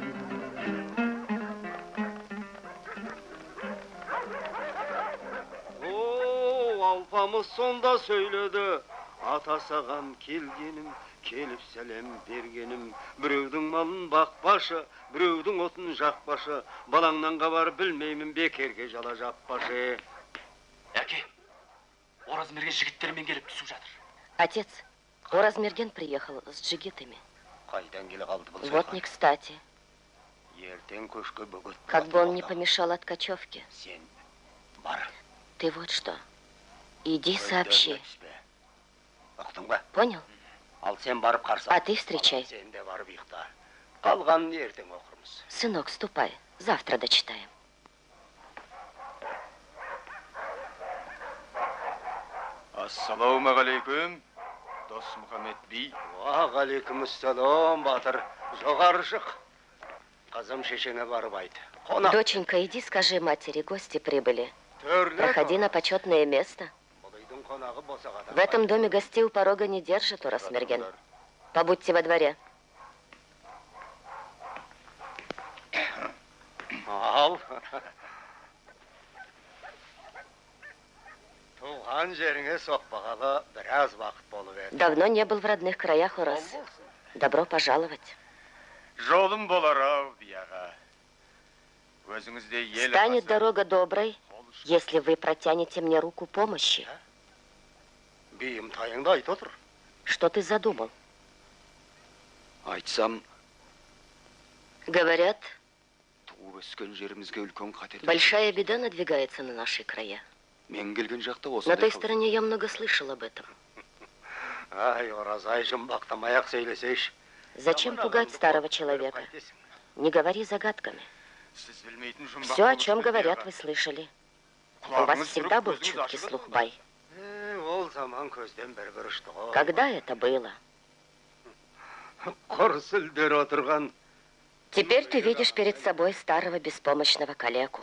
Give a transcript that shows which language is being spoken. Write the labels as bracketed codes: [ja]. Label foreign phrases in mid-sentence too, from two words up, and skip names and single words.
[kk] Алпамыз сонда сөйледі, ата саған келгенім, келіп сәлем бергенім. Біреудің малын бақпашы, біреудің отын жақпашы, балаңнан хабар білмеймін, бекерге жала жаппашы. Әке, Оразмерген жігіттермен келіп түсіп жатыр. [ru] Отец, Оразмерген приехал с джигитами. [kk] Қайдан келе қалды бұл [ru] Вот не кстати. [kk] Ертең көшке бөгет. [ru] Как бы он не помешал от кочевки. [kk] Сен бар. [ru] Ты вот что, иди сообщи. Понял? [kk] Ал сен барып қарсы. [ru] А ты встречай. [kk] Сен де барып ұйықта. Қалғанын ертең оқырмыз. [ru] Сынок, ступай, завтра дочитаем. [kk] Ассалаумағалейкум, Дос Мұхаммед би. Уағалейкумассалам, батыр. Жоғары шық. Қызым шешеңе барып айт. [ru] Доченька, иди скажи матери, гости прибыли. Проходи на почетное место. В этом доме гостей у порога не держат, Оразмерген. Побудьте во дворе. [kk] Ал. Туған жеріңе соқпағалы біраз вақыт болып еді. [ru] Давно не был в родных краях, Ораз. Добро пожаловать. [kk] Жолым болар-ау, бияға. [ru] Станет дорога доброй, если вы протянете мне руку помощи. [kk] Бейім тайыңды айт отыр. [ru] Что ты задумал? [kk] Айтсам, говорят, туып өскен жерімізге үлкен қатер. [ru] Большая беда надвигается на наши края. [kk] Мен келген жақта осы. [ru] На той стороне я много слышал об этом. [kk] Ай, Оразай, жұмбақтамай-ақ сөйлесейші. [ru] Зачем пугать старого человека? Не говори загадками. Все, о чем говорят, вы слышали. У вас всегда был чуткий слух, бай. Когда это было? Теперь ты видишь перед собой старого беспомощного калеку.